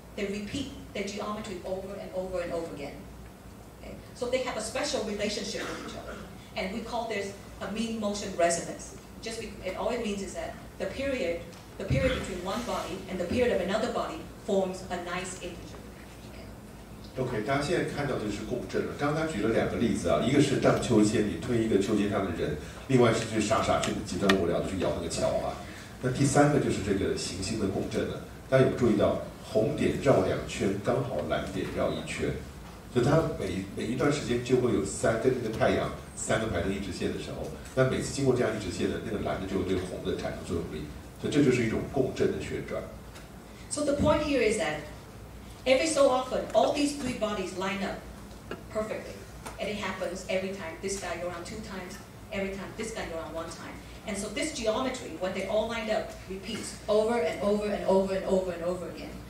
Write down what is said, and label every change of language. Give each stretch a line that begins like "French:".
English: They repeat their geometry over and over and over again. Okay? So they have a special relationship with each other. And we call this a mean motion resonance. All it means is that the period between one body and the period of another body forms a nice integer.
Chinese: OK， 大家现在看到的是共振了。刚才举了2个例子啊，一个是荡秋千，你推一个秋千上的人；另外是去傻去极端无聊的去摇那个桥啊。那第3个就是这个行星的共振了。大家有注意到红点绕2圈，刚好蓝点绕1圈，所以它每一段时间就会有跟那个太阳3个排成一直线的时候，那每次经过这样一直线的那个蓝的就会对红的产生作用力，所以这就是一种共振的旋转。
English: So the point here is that every so often, all these three bodies line up perfectly. And it happens every time. This guy go around 2 times, every time this guy go around 1 time. And so this geometry, when they all lined up, repeats over and over and over and over and over again.